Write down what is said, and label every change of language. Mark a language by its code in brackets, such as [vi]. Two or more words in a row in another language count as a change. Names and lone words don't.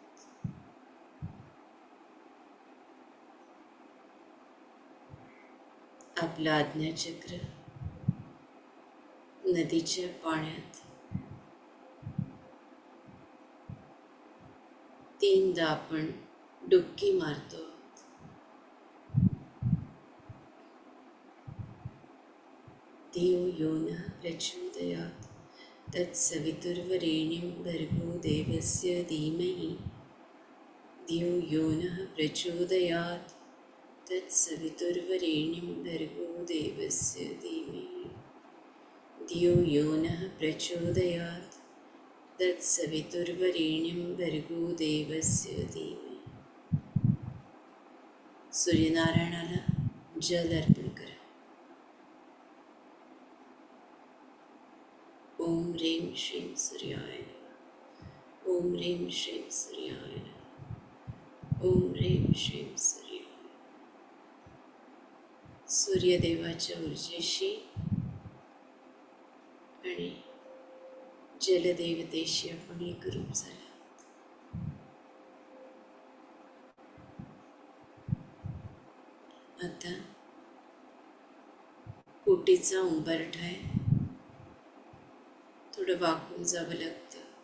[mr] आपलं आज्ञाचक्र नदीच्या पाण्यात 3दा आपण डुबकी मारतो. [sa] धियो यो नः प्रचोदयात् तत्सवितुर्वरेण्यं भर्गो देवस्य धीमहि. धियो यो नः प्रचोदयात् तत्सवितुर्वरेण्यं भर्गो देवस्य धीमहि. धियो यो नः प्रचोदयात् तत्सवितुर्वरेण्यं भर्गो देवस्य धीमहि. [mr] सूर्यनारायणाला जल अर्पण करा. [sa] ओम ह्रीं श्रीं सूर्याय नमः. ओम ह्रीं श्रीं सूर्याय नमः. ओम ह्रीं श्रीं सूर्याय. [mr] सूर्यदेवाच्या ऊर्जेशी आणि जलदेवतेशी आपण एकरूप झाला. आता कोटीचा उंबरठा आहे, थोडं वाकून जावं लागतं.